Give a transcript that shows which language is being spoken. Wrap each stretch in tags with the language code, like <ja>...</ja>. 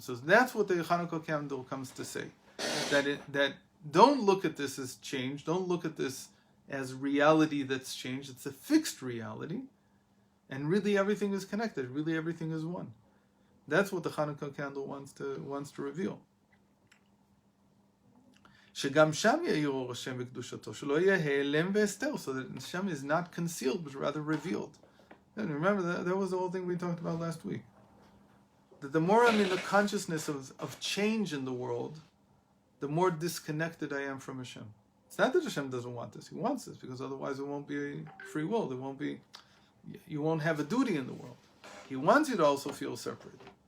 <en>So that's what the Chanukah candle comes to say. That don't look at this as change. Don't look at this as reality that's changed. It's a fixed reality. And really everything is connected. Really everything is one. That's what the Chanukah candle wants to reveal.</en> <he>שגם שם יאיר אור השם וקדושתו, שלא יהיה העלם והסתר,</he> <en>so that Hashem is not concealed, but rather revealed. And remember, that was the whole thing we talked about last week. That the more I'm in the consciousness of change in the world, the more disconnected I am from Hashem. It's not that Hashem doesn't want this. He wants this, because otherwise it won't be free will. You won't have a duty in the world. He wants you to also feel separate.</en>